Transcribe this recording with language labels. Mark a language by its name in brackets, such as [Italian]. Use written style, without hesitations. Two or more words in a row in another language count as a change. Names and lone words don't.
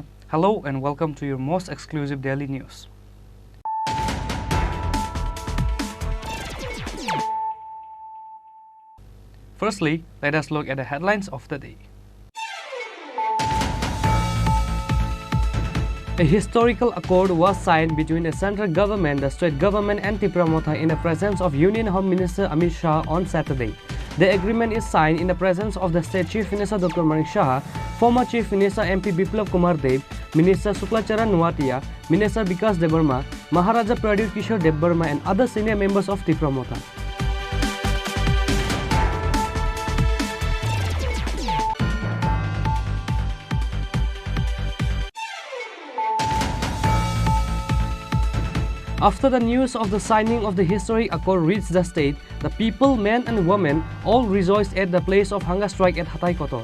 [English] Hello and welcome to your most exclusive daily news. Firstly, let us look at the headlines of the day. A historical accord was signed between the central government, the state government and Tripura Motha in the presence of Union Home Minister Amit Shah on Saturday. The agreement is signed in the presence of the State Chief Minister Dr. Manik Shah, former Chief Minister MP Biplab Kumar Dev, Minister Suklacharan Nuatia, Minister Vikas Debarma, Maharaja Pradyut Kishore Debarma and other senior members of Tripura Motha. After the news of the signing of the historic accord reached the state, the people, men and women, all rejoiced at the place of hunger strike at Hatay Kotor.